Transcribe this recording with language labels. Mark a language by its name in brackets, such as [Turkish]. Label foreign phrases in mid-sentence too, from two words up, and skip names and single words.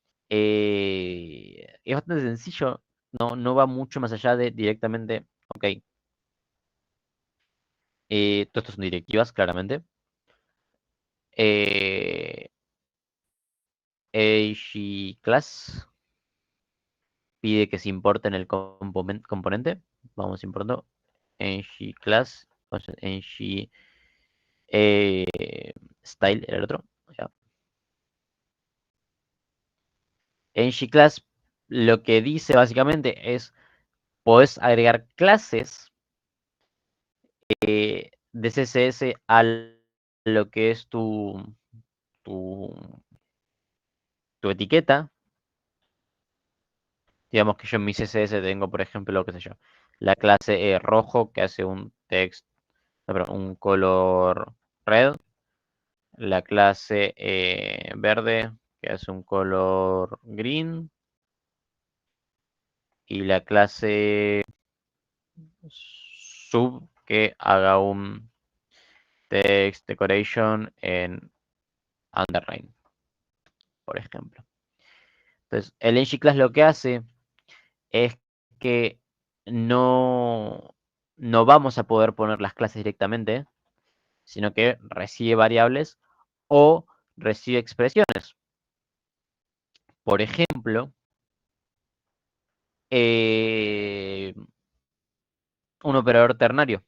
[Spanish] Es bastante sencillo, no va mucho más allá de directamente, ok, todo esto son directivas, claramente. Eh, AG class pide que se importe en el componente. Vamos importando ng class, ng style era el otro. Ya. ng class lo que dice básicamente es, podés agregar clases de CSS a lo que es tu, tu etiqueta. Digamos que yo en mi CSS tengo, por ejemplo, qué sé yo, la clase rojo que hace un text, no, perdón, un color red, la clase verde que hace un color green y la clase sub que haga un [English] text decoration [Spanish] en underline, por ejemplo. Entonces, el ng-class lo que hace es que no, no vamos a poder poner las clases directamente, sino que recibe variables o recibe expresiones. Por ejemplo, un operador ternario.